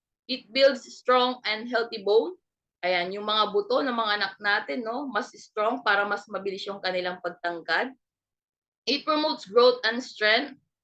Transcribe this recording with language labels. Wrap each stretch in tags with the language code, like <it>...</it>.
<en>It builds strong and healthy bone.</en> <tl>Ayan, yung mga buto ng mga anak natin, no, mas strong para mas mabilis yung kanilang pagtangkad.</tl> <en>It promotes growth and strength.</en>